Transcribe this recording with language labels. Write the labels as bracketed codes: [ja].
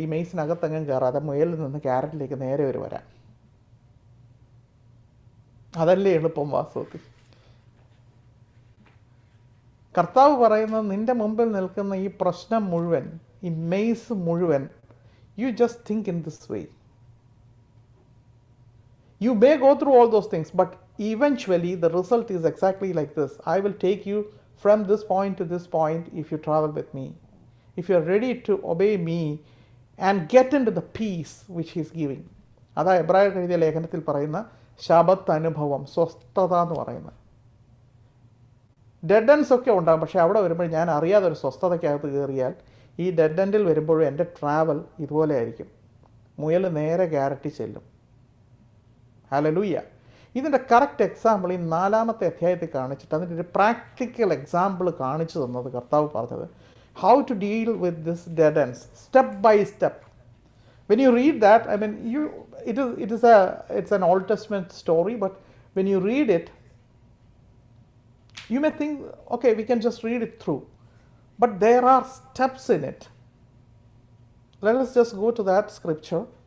[ml] ഈ മെയ്സിനകത്തെങ്ങും കയറാതെ മുയലിൽ നിന്ന് ക്യാരറ്റിലേക്ക് നേരെ ഒരു വര. അതല്ലേ എളുപ്പം വാസ്തവത്തിൽ. കർത്താവ് പറയുന്നത് നിൻ്റെ മുമ്പിൽ നിൽക്കുന്ന ഈ പ്രശ്നം മുഴുവൻ, ഈ മെയ്സ് മുഴുവൻ, [en] You just think in this way. You may go through all those things, but eventually the result is exactly like this. I will take you from this point to this point if you travel with me. If you are ready to obey me and get into the peace which he is giving. [ml] അതാ എബ്രായർ എഴുതിയ ലേഖനത്തിൽ പറയുന്ന ശബത്ത് അനുഭവം, സ്വസ്ഥത എന്ന് പറയുന്നത്. ഡെഡ് എൻഡ്സ് ഒക്കെ ഉണ്ടാകും, പക്ഷേ അവിടെ വരുമ്പോൾ ഞാൻ അറിയാതെ ഒരു സ്വസ്ഥതയ്ക്കകത്ത് കയറിയാൽ ഈ ഡെഡ് എൻഡിൽ വരുമ്പോഴും എൻ്റെ ട്രാവൽ ഇതുപോലെ ആയിരിക്കും. മുയൽ നേരെ ക്യാരറ്റിൽ ചെല്ലും. ഹല്ലേലൂയ. ഇതിൻ്റെ കറക്റ്റ് എക്സാമ്പിൾ ഈ 4-ാമത്തെ അധ്യായത്തിൽ കാണിച്ചിട്ട് അതിൻ്റെ ഒരു പ്രാക്ടിക്കൽ എക്സാമ്പിൾ കാണിച്ചു തന്നത് കർത്താവ് പറഞ്ഞത്, [en] How to deal with this dead ends step by step. When you read that, I mean, it's an Old Testament story, but when you read it, you may think, okay, we can just read it through. But there are steps in it. Let us just go to that scripture.